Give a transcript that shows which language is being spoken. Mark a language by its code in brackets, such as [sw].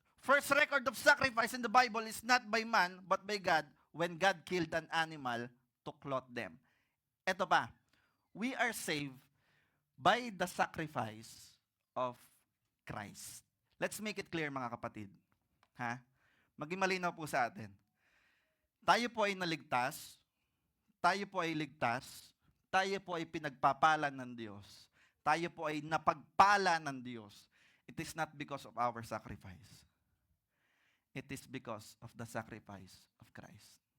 [en] First record of sacrifice in the Bible is not by man, but by God, when God killed an animal to clothe them. [tl] Ito pa, [en] we are saved by the sacrifice of Christ. Let's make it clear, [tl] mga kapatid. Ha? Maging malinaw po sa atin. Tayo po ay naligtas, tayo po ay ligtas, tayo po ay pinagpapala ng Diyos. Tayo po ay napagpala ng Diyos. [en] It is not because of our sacrifice. It is because of the sacrifice of Christ.